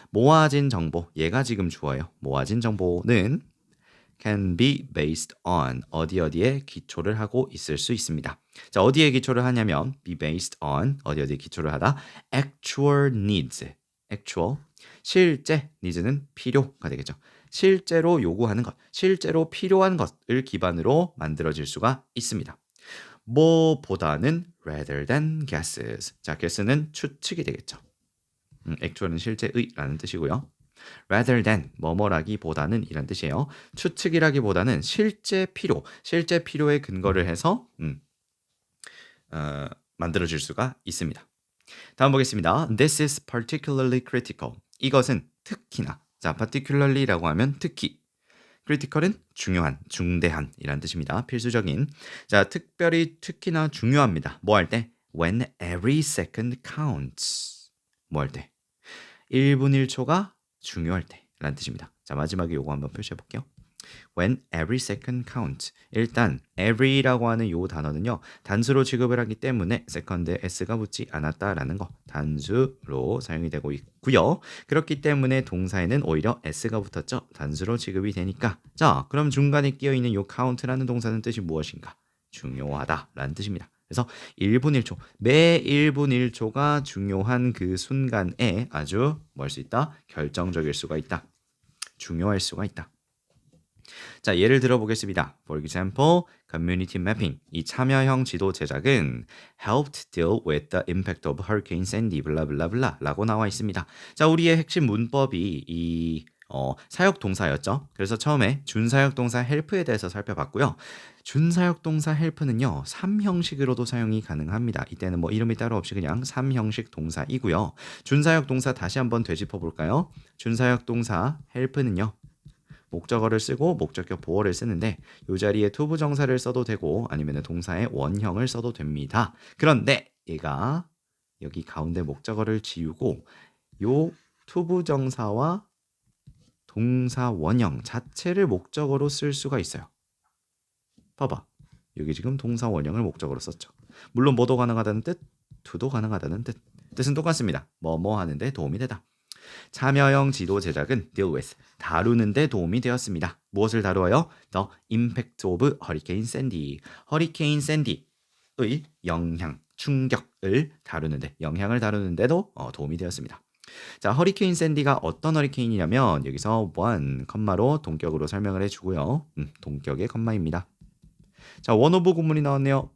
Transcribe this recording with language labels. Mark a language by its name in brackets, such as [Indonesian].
[Korean] 모아진 정보, 얘가 지금 주어예요. 모아진 정보는 [English] can be based on [Korean] 어디에 기초를 하고 있을 수 있습니다. 자, 어디에 기초를 하냐면 be based on 어디에 기초를 하다 [English] actual needs [Korean] actual 실제 needs는 필요가 되겠죠. 실제로 요구하는 것, 실제로 필요한 것을 기반으로 만들어질 수가 있습니다. 뭐보다는 [English] rather than guesses. [Korean] 자, guess는 추측이 되겠죠. actual은 실제의라는 뜻이고요. rather than 뭐뭐라기보다는 이란 뜻이에요. 추측이라기보다는 실제 필요에 근거를 해서 만들어질 수가 있습니다. 다음 보겠습니다. [English] This is particularly critical. [Korean] 이것은 특히나. 자, particularly라고 하면 특히. critical은 중요한, 중대한 이란 뜻입니다. 필수적인. 자, 특별히 특히나 중요합니다. 뭐 할 때? [English] When every second counts. [Korean] 뭐 할 때? 1분 1초가 중요할 때 라는 뜻입니다. 자, 마지막에 요거 한번 표시해 볼게요. [English] When every second counts. [Korean] 일단 every라고 하는 요 단어는요. 단수로 취급을 하기 때문에 second에 s가 붙지 않았다라는 거 단수로 사용이 되고 있고요. 그렇기 때문에 동사에는 오히려 s가 붙었죠. 단수로 취급이 되니까. 자, 그럼 중간에 끼어 있는 요 count라는 동사는 뜻이 무엇인가? 중요하다라는 뜻입니다. 그래서 1분 1초, 매 1분 1초가 중요한 그 순간에 아주 뭐 할 수 있다? 결정적일 수가 있다. 중요할 수가 있다. 자, 예를 들어 보겠습니다. [English] For example, community mapping. [Korean] 이 참여형 지도 제작은 [English] helped deal with the impact of Hurricane Sandy [Korean] 블라블라블라 라고 나와 있습니다. 자, 우리의 핵심 문법이 이 사역 동사였죠. 그래서 처음에 준사역 동사 help에 대해서 살펴봤고요. 준사역 동사 help는요. 3형식으로도 사용이 가능합니다. 이때는 뭐 이름이 따로 없이 그냥 3형식 동사이고요. 준사역 동사 다시 한번 되짚어 볼까요? 준사역 동사 help는요. 목적어를 쓰고 목적격 보어를 쓰는데 이 자리에 투부정사를 써도 되고 아니면 동사의 원형을 써도 됩니다. 그런데 얘가 여기 가운데 목적어를 지우고 요 투부정사와 동사 원형 자체를 목적어로 쓸 수가 있어요. 봐봐. 여기 지금 동사 원형을 목적어로 썼죠. 물론 뭐도 가능하다는 뜻, to도 가능하다는 뜻. 뜻은 똑같습니다. 뭐뭐 하는데 도움이 되다. 참여형 지도 제작은 deal with, 다루는 데 도움이 되었습니다. 무엇을 다루어요? [English] The impact of Hurricane Sandy. [Korean] 허리케인 샌디의 영향, 충격을 다루는데, 영향을 다루는데도 도움이 되었습니다. 자, 허리케인 샌디가 어떤 허리케인이냐면 여기서 one, 컴마로 동격으로 설명을 해주고요. 동격의 컴마입니다. 자, 원오브 구문이 나왔네요.